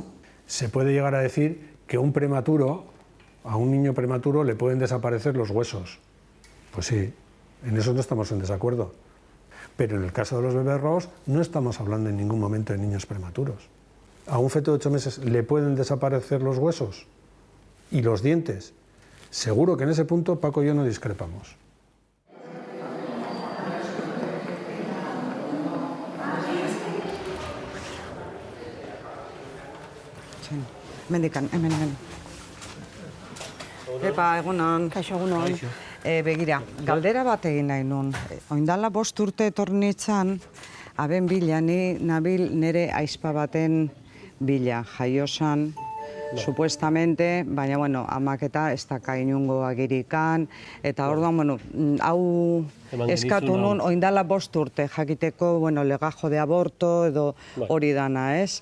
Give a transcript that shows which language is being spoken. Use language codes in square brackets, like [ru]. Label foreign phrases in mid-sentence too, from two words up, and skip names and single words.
[es] Se puede llegar a decir que a un niño prematuro le pueden desaparecer los huesos. Pues sí, en eso no estamos en desacuerdo. Pero en el caso de los bebés robos no estamos hablando en ningún momento de niños prematuros. A un feto de 8 meses le pueden desaparecer los huesos y los dientes. Seguro que en ese punto Paco y yo no discrepamos. [eu] Mendikan, hemen. Epa, egunon. Kaixo, egunon. Begira, galdera bat egin nahi nun. Oindala 5 urte etorri nintzen, aben bila, ni nabil nire aizpa baten bila, jaiosan, supuestamente, baina, bueno, amak eta ez daka inungo agirikan, eta orduan, bueno, hau eskatu nun, oindala 5 urte jakiteko, bueno, [es] legajo de aborto [eu] edo hori dana, ez?